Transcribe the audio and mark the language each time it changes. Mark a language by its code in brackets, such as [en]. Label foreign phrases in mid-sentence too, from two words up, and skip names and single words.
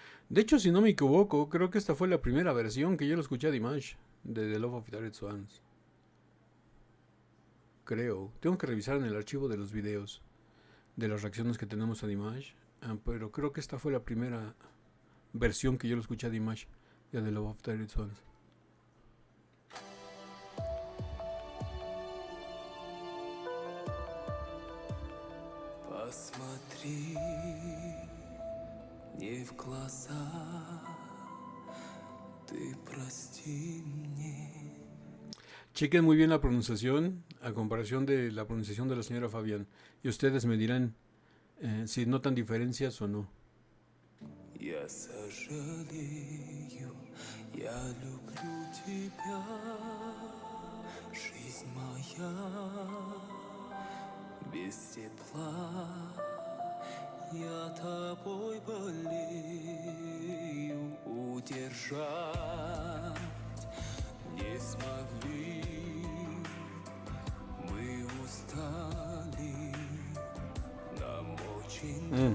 [es] De hecho, si no me equivoco, creo que esta fue la primera versión que yo lo escuché a Dimash de The Love of Tired Swans. Creo. Tengo que revisar en el archivo de los videos de las reacciones que tenemos a Dimash. Pero creo que esta fue la primera versión que yo lo escuché a Dimash de The Love of Tired Swans. [ru] Посмотри мне в глаза, ты прости мне. [es] Chequen muy bien la pronunciación a comparación de la pronunciación de la señora Fabián. Y ustedes me dirán si notan diferencias o no. [ru] Я сожалею, я люблю тебя, жизнь моя без тепла, я тобой болею, удержать не смогли, мы устали, нам очень трудно.